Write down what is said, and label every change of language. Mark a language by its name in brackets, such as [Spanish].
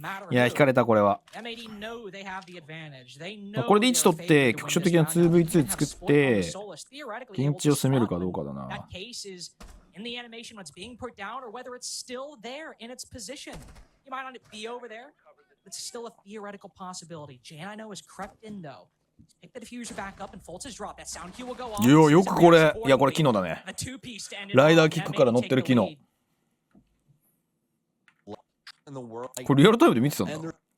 [Japanese] いや、引かれたこれは。これで位置取って局所的な 2v2 作ってピンチを攻めるかどうかだな。 [English] In the animation, what's being put down, or whether it's still there in its position. You might not be over there. It's still a theoretical possibility. J9 has crept in though. Pick the diffuser back up and Fultz has dropped. That sound cue will go off. [Japanese] よくこれ、いやこれ機能だね。ライダーキックから乗ってる機能。これリアルタイムで見てたんだ。